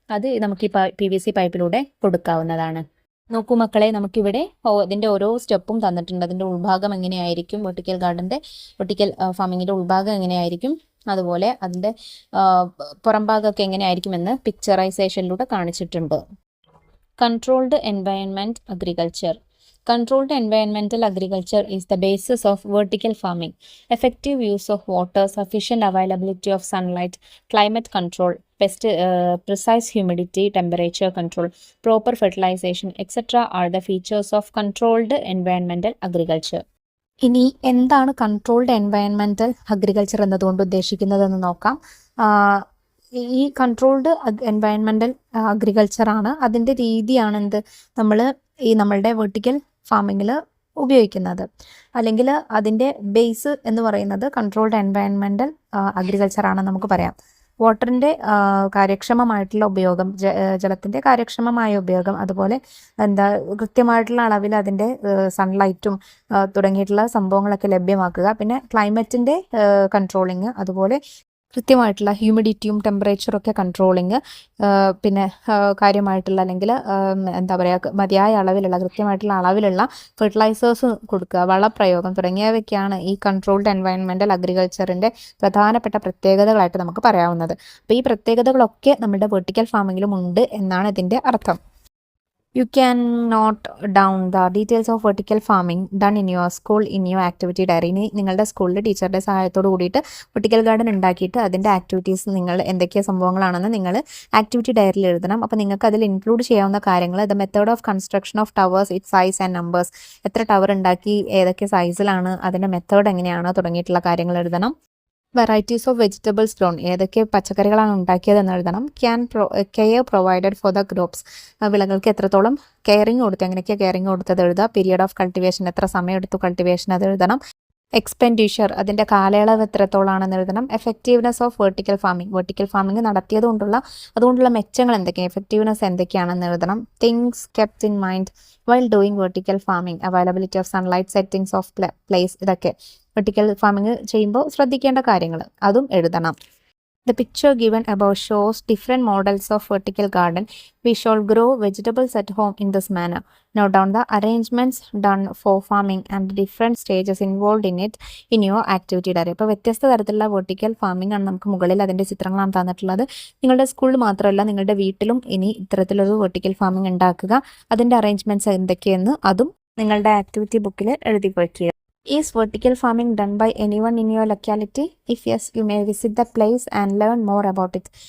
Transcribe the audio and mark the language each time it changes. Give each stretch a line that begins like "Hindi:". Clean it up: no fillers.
Malayalam: അത് നമുക്ക് ഈ PVC പൈപ്പിലൂടെ കൊടുക്കാവുന്നതാണ്. നോക്കൂ മക്കളെ, നമുക്കിവിടെ ഇതിൻ്റെ ഓരോ സ്റ്റെപ്പും തന്നിട്ടുണ്ട്. അതിൻ്റെ ഉൾഭാഗം എങ്ങനെയായിരിക്കും, വെർട്ടിക്കൽ ഫാമിങ്ങിൻ്റെ ഉൾഭാഗം എങ്ങനെയായിരിക്കും, അതുപോലെ അതിൻ്റെ പുറംഭാഗമൊക്കെ എങ്ങനെയായിരിക്കും എന്ന് പിക്ചറൈസേഷനിലൂടെ കാണിച്ചിട്ടുണ്ട്. Controlled environment agriculture.
English: Controlled environmental agriculture is the basis of vertical farming. Effective use of water, sufficient availability of sunlight, climate control, precise humidity, temperature control, proper fertilization, etc. are the features of controlled environmental agriculture.
Malayalam: ഇനി എന്താണ് controlled environmental agriculture എന്നതുകൊണ്ട് ഉദ്ദേശിക്കുന്നതെന്ന് നോക്കാം. ഈ controlled environmental അഗ്രികൾച്ചറാണ്, അതിൻ്റെ രീതിയാണ് നമ്മൾ ഈ നമ്മളുടെ വെർട്ടിക്കൽ ഫാമിങ്ങിൽ ഉപയോഗിക്കുന്നത്. അല്ലെങ്കിൽ അതിൻ്റെ ബേസ് എന്ന് പറയുന്നത് കൺട്രോൾഡ് എൻവയൺമെൻറ്റൽ അഗ്രികൾച്ചറാണെന്ന് നമുക്ക് പറയാം. വാട്ടറിൻ്റെ കാര്യക്ഷമമായിട്ടുള്ള ഉപയോഗം, ജലത്തിൻ്റെ കാര്യക്ഷമമായ ഉപയോഗം, അതുപോലെ കൃത്യമായിട്ടുള്ള അളവിൽ അതിൻ്റെ സൺലൈറ്റും തുടങ്ങിയിട്ടുള്ള സംഭവങ്ങളൊക്കെ ലഭ്യമാക്കുക. പിന്നെ ക്ലൈമറ്റിൻ്റെ കൺട്രോളിങ്, അതുപോലെ കൃത്യമായിട്ടുള്ള ഹ്യൂമിഡിറ്റിയും ടെമ്പറേച്ചറൊക്കെ കൺട്രോളിങ്, പിന്നെ കാര്യമായിട്ടുള്ള അല്ലെങ്കിൽ മതിയായ അളവിലുള്ള കൃത്യമായിട്ടുള്ള അളവിലുള്ള ഫെർട്ടിലൈസേഴ്സ് കൊടുക്കുക, വളപ്രയോഗം തുടങ്ങിയവയൊക്കെയാണ് ഈ കൺട്രോൾഡ് എൻവയൺമെൻറ്റൽ അഗ്രികൾച്ചറിൻ്റെ പ്രധാനപ്പെട്ട പ്രത്യേകതകളായിട്ട് നമുക്ക് പറയാവുന്നത്. അപ്പോൾ ഈ പ്രത്യേകതകളൊക്കെ നമ്മുടെ വെർട്ടിക്കൽ ഫാമിങ്ങിലും ഉണ്ട് എന്നാണ് ഇതിൻ്റെ അർത്ഥം.
English: You can note down the details of vertical farming done in your school in your activity diary.
Malayalam: ഇനി നിങ്ങളുടെ സ്കൂളിൽ ടീച്ചറുടെ സഹായത്തോട് കൂടിയിട്ട് വെർട്ടിക്കൽ ഗാർഡൻ ഉണ്ടാക്കിയിട്ട് അതിൻ്റെ ആക്ടിവിറ്റീസ് നിങ്ങൾ എന്തൊക്കെ സംഭവങ്ങളാണെന്ന് നിങ്ങൾ ആക്ടിവിറ്റി ഡയറിയിൽ എഴുതണം. അപ്പോൾ നിങ്ങൾക്ക് അതിൽ ഇൻക്ലൂഡ് ചെയ്യാവുന്ന കാര്യങ്ങൾ,
English: the method of construction of towers, it size and numbers,
Malayalam: എത്ര ടവർ ഉണ്ടാക്കി, ഏതൊക്കെ സൈസിലാണ്, അതിൻ്റെ മെത്തേഡ് എങ്ങനെയാണ് തുടങ്ങിയിട്ടുള്ള കാര്യങ്ങൾ എഴുതണം.
English: varieties of vegetables grown,
Malayalam: ഏതൊക്കെ പച്ചക്കറികളാണ് ഉണ്ടാക്കിയതെന്ന് എഴുതണം.
English: care provided for the crops,
Malayalam: വിളകൾക്ക് എത്രത്തോളം കെയറിങ് കൊടുത്തു, എങ്ങനെയൊക്കെ കെയറിങ് കൊടുത്തത് എഴുതുക.
English: period of cultivation,
Malayalam: എത്ര സമയം എടുത്തു കൾട്ടിവേഷൻ, അത് എഴുതണം. എക്സ്പെൻഡിച്ചർ, അതിൻ്റെ കാലയളവ് എത്രത്തോളാണെന്ന് എഴുതണം.
English: effectiveness of vertical farming
Malayalam: അതുകൊണ്ടുള്ള മെച്ചങ്ങൾ എന്തൊക്കെയാണ്, എഫക്റ്റീവ്നെസ് എന്തൊക്കെയാണെന്ന് എഴുതണം.
English: things kept in mind while doing vertical farming, availability of sunlight, settings of place,
Malayalam: ഇതൊക്കെ വെർട്ടിക്കൽ ഫാമിംഗ് ചെയ്യുമ്പോൾ ശ്രദ്ധിക്കേണ്ട കാര്യങ്ങൾ, അതും എഴുതണം.
English: The picture given above shows different models of vertical garden. We shall grow vegetables at home in this manner. Note down the arrangements done for farming and the different stages involved in it in your activity diary.
Malayalam: അപ്പോൾ വ്യത്യസ്ത തരത്തിലുള്ള vertical farming ആണ് നമുക്ക് മുകളിൽ അതിൻ്റെ ചിത്രങ്ങളാണ് തന്നിട്ടുള്ളത്. നിങ്ങളുടെ സ്കൂളിൽ മാത്രമല്ല നിങ്ങളുടെ വീട്ടിലും ഇനി ഇത്തരത്തിലൊരു വെർട്ടിക്കൽ ഫാമിംഗ് ഉണ്ടാക്കുക. അതിൻ്റെ അറേഞ്ച്മെൻറ്റ്സ് എന്തൊക്കെയെന്ന് അതും നിങ്ങളുടെ ആക്ടിവിറ്റി ബുക്കിൽ എഴുതി വയ്ക്കുക.
English: Is vertical farming done by anyone in your locality? If yes, you may visit the place and learn more about it.